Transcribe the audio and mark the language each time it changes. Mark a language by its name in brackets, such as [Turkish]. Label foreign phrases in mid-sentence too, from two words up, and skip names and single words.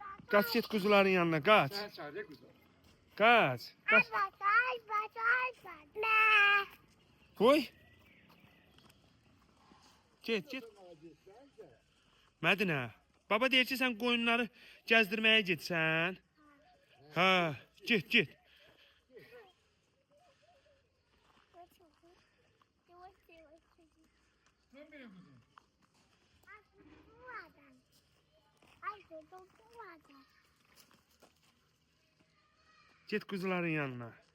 [Turkish] Kaç git kuzuların yanına kaç. Sen çağır kuzu. Kaç. Kaç. Oy. [Azerbaijani] Get. Mədinə. Baba deyir ki sən qoyunları gəzdirməyə getsən. Ha, get. [Turkish] Dön benim kuzum. [Azerbaijani] Get kuzuların yanına.